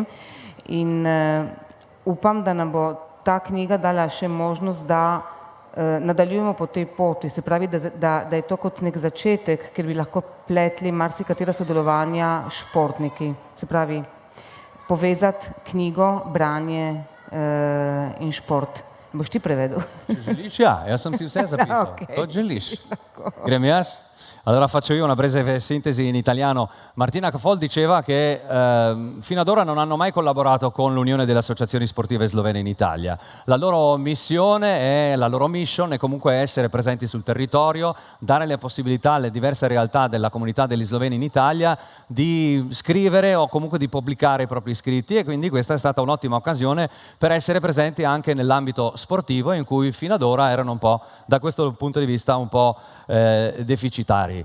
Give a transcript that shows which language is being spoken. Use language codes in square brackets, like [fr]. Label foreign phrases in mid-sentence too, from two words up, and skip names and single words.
[sl] In upam, da nam bo ta knjiga dala še možnost, da nadaljujemo po tej poti, se pravi, da je to kot nek začetek, ker bi lahko pletli marsikatera sodelovanja športniki, se pravi, povezati knjigo, branje in šport. Boš ti prevedel? Če želiš, ja, jaz sem si vse zapisal. Okay. Kot želiš. Grem jaz? [it] Allora faccio io una breve sintesi in italiano. Martina Kafol diceva che fino ad ora non hanno mai collaborato con l'Unione delle Associazioni Sportive Slovene in Italia. La loro missione la loro mission è comunque essere presenti sul territorio, dare le possibilità alle diverse realtà della comunità degli sloveni in Italia di scrivere o comunque di pubblicare i propri scritti e quindi questa è stata un'ottima occasione per essere presenti anche nell'ambito sportivo in cui fino ad ora erano un po', da questo punto di vista, un po' deficitari.